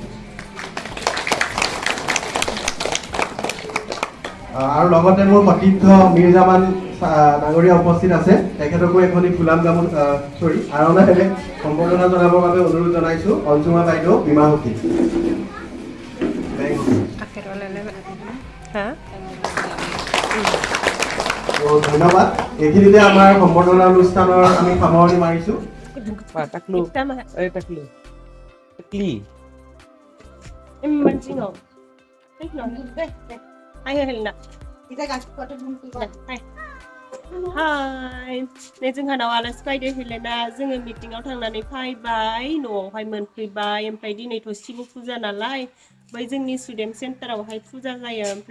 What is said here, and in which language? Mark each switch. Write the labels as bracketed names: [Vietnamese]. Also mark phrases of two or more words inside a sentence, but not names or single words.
[Assamese] আৰু লগতে মোৰ সতীৰ্থ মিৰ্জামান ডাঙৰীয়া উপস্থিত আছে তেখেতকো এখনি ফুলাম গামোচা আৰণাহেৰে সম্বৰ্ধনা জনাবৰ বাবে অনুৰোধ জনাইছোঁ অঞ্জুমা বাইদেউ বীমা সখী ধন্যবাদ এইখিনিতে আমাৰ সম্বৰ্ধনা অনুষ্ঠানৰ আমি সামৰণি মাৰিছোঁ [Bodo] Hai, नै जोंहानाव आलासि फैदो हेलेना जोङो मिटिंआव थांनानै फैबाय न'आवहाय मोनफैबाय ओमफ्राय दिनैथ' शिब फुजा नालाय बै जोंनि [English] student centre [Bodo] फुजा जायो ओमफ्राय